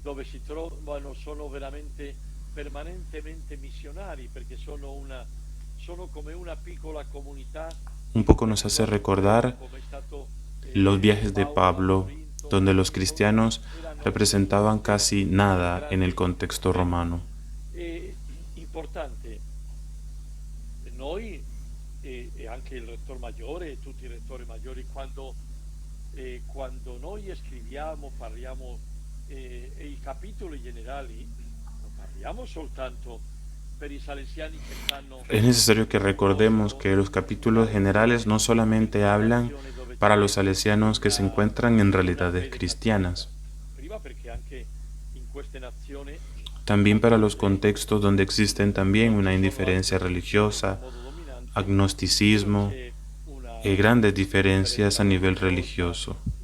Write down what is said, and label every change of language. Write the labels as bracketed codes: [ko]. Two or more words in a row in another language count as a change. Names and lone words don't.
[es] Un poco nos hace recordar los viajes de Pablo, donde los cristianos representaban casi nada en el contexto romano. [it] Noi e anche il rettore maggiore e tutti i rettori maggiori quando noi scriviamo, parliamo i capitoli generali, non parliamo soltanto per i salesiani che stanno. [es] Es necesario que recordemos que los capítulos generales no solamente hablan para los salesianos que se encuentran en realidades cristianas, también para los contextos donde existen también una indiferencia religiosa, agnosticismo y grandes diferencias a nivel religioso.